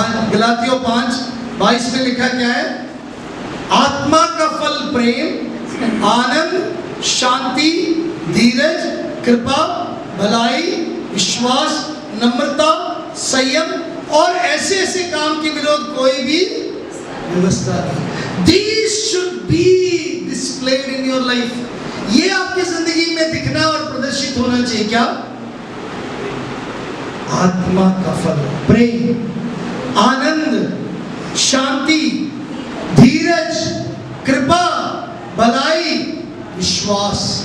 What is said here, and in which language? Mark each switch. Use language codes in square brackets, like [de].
[hi] गलातियों 5:22 में लिखा क्या है? आत्मा का फल प्रेम, आनंद, शांति, धीरज, कृपा, भलाई, विश्वास, नम्रता, संयम, और ऐसे ऐसे काम के विरोध कोई भी व्यवस्था नहीं। [en] These should be displayed in your life. [hi] ये आपकी जिंदगी में दिखना और प्रदर्शित होना चाहिए। क्या? आत्मा का फल प्रेम, आनंद, शांति, धीरज, कृपा, भलाई, विश्वास।